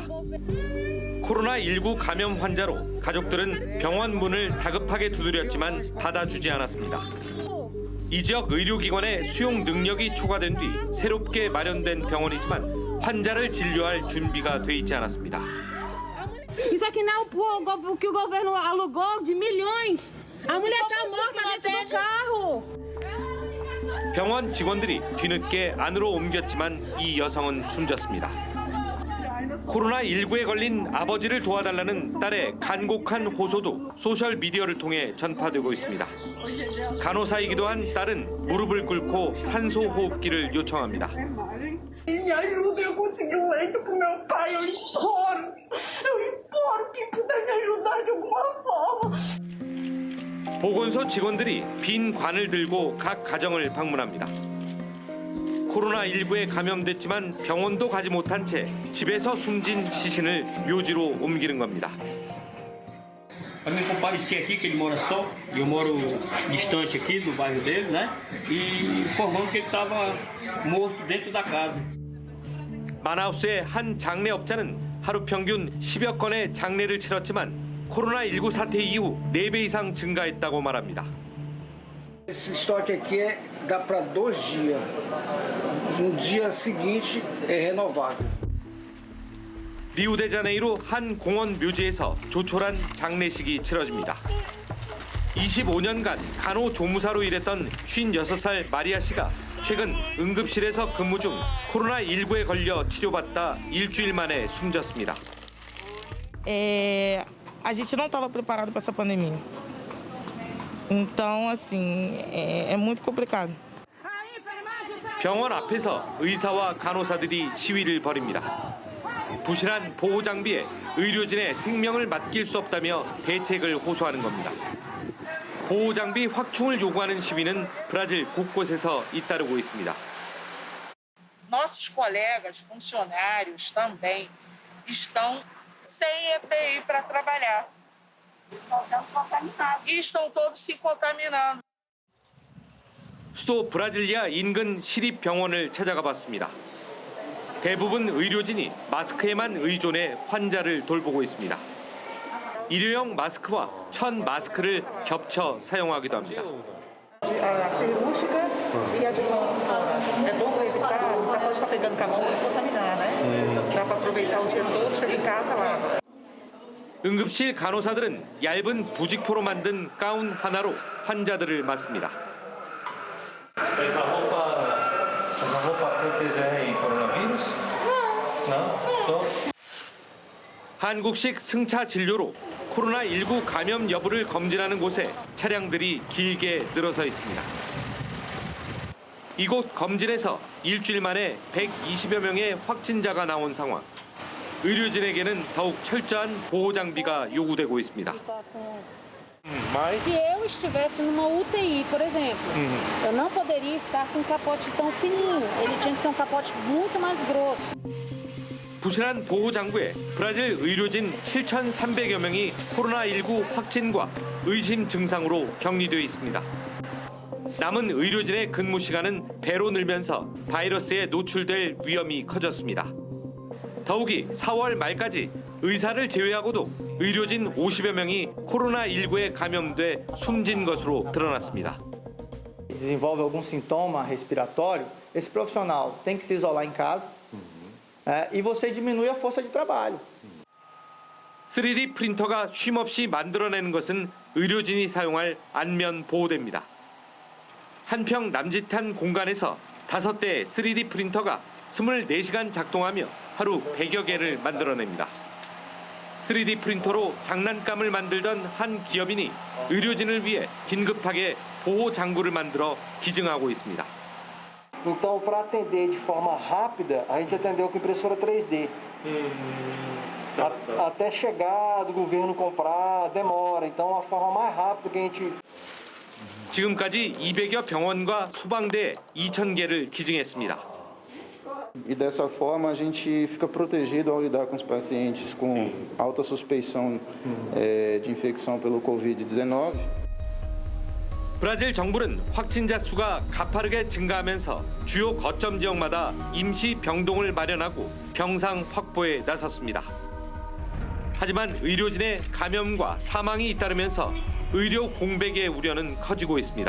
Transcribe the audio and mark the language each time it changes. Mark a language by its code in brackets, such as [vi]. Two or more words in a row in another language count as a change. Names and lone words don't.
[ko] 코로나19 감염 환자로 가족들은 병원 문을 다급하게 두드렸지만 받아주지 않았습니다. 이 지역 의료기관의 수용 능력이 초과된 뒤 새롭게 마련된 병원이지만 환자를 진료할 준비가 돼 있지 않았습니다. [pt] Isso aqui não é o que o governo alugou de milhões. A mulher está morta dentro do carro. [ko] 병원 직원들이 뒤늦게 안으로 옮겼지만 이 여성은 숨졌습니다. 코로나19에 걸린 아버지를 도와달라는 딸의 간곡한 호소도 소셜미디어를 통해 전파되고 있습니다. 간호사이기도 한 딸은 무릎을 꿇고 산소호흡기를 요청합니다. [pt] Me ajuda, eu consegui leito pro meu pai, eu imploro. Quem puder me ajudar de alguma forma. [ko] 보건소 직원들이 빈 관을 들고 각 가정을 방문합니다. 코로나19에 감염됐지만 병원도 가지 못한 채 집에서 숨진 시신을 묘지로 옮기는 겁니다. [pt] A mim comparecia aqui, que ele mora só, eu moro distante aqui do bairro dele, né? E informando que ele estava morto dentro da casa. [ko] 마나우스의 한 장례업자는 하루 평균 10여 건의 장례를 치렀지만 코로나19 사태 이후 4배 이상 증가했다고 말합니다. [pt] Esse estoque aqui dá para 2 dias. No dia seguinte é renovado. [ko] 리우데자네이루 한 공원 묘지에서 조촐한 장례식이 치러집니다. 25년간 간호조무사로 일했던 56살 마리아 씨가 최근 응급실에서 근무 중 코로나19에 걸려 치료받다 일주일 만에 숨졌습니다. [pt] a gente não estava preparado para essa pandemia. Então, assim, é muito complicado. [ko] 병원 앞에서 의사와 간호사들이 시위를 벌입니다. 부실한 보호 장비에 의료진의 생명을 맡길 수 없다며 대책을 호소하는 겁니다. 보호 장비 확충을 요구하는 시위는 브라질 곳곳에서 잇따르고 있습니다. [pt] Nossos colegas funcionários também estão sem EPI para trabalhar. Estão sendo contaminados. E estão todos se contaminando. [ko] 수도 브라질리아 인근 시립병원을 찾아가 봤습니다. 대부분 의료진이 마스크에만 의존해 환자를 돌보고 있습니다. 일회용 마스크와 천 마스크를 겹쳐 사용하기도 합니다. [pt] A cirúrgica e a de consultório. É bom para evitar, não pode ficar pegando com a mão e contaminar, né? Dá para aproveitar o dia todo, chega em casa, lava. [ko] 응급실 간호사들은 얇은 부직포로 만든 가운 하나로 환자들을 맞습니다. [pt] Essa roupa protege coronavírus? Não. [ko] 한국식 승차 진료로 코로나19 감염 여부를 검진하는 곳에 차량들이 길게 늘어서 있습니다. 이곳 검진에서 일주일 만에 120여 명의 확진자가 나온 상황. 의료진에게는 더욱 철저한 보호 장비가 요구되고 있습니다. [pt] Se eu estivesse numa UTI, por exemplo, eu não poderia estar com um capote tão fininho. Ele tinha que ser um capote muito mais grosso. [ko] 부실한 보호 장구에 브라질 의료진 7,300여 명이 코로나19 확진과 의심 증상으로 격리되어 있습니다. 남은 의료진의 근무 시간은 배로 늘면서 바이러스에 노출될 위험이 커졌습니다. 더욱이 4월 말까지 의사를 제외하고도 의료진 50여 명이 코로나19에 감염돼 숨진 것으로 드러났습니다. [pt] Desenvolve algum sintoma respiratório, esse profissional tem que se isolar em casa e você diminui a força de trabalho. [ko] 3D 프린터가 쉼없이 만들어내는 것은 의료진이 사용할 안면 보호대입니다. 한평 남짓한 공간에서 5대의 3D 프린터가 24시간 작동하며 하루 100여 개를 만들어냅니다. 3D 프린터로 장난감을 만들던 한 기업인이 의료진을 위해 긴급하게 보호 장구를 만들어 기증하고 있습니다. [pt] Então, para atender de forma rápida, a gente atendeu com impressora 3D. Até chegar do governo comprar, demora. Então, a forma mais rápida que a gente... [ko] 지금까지 200여 병원과 소방대에 2,000개를 기증했습니다. [pt] E dessa forma a gente fica protegido ao lidar com os pacientes com alta suspeição de infecção pelo Covid-19. [ko] 브라질 정부는 확진자 수가 가파르게 증가하면서 주요 거점 지역마다 임시 병동을 마련하고 병상 확보에 나섰습니다. 하지만 의료진의 감염과 사망이 잇따르면서 의료 공백의 우려는 커지고 있습니다.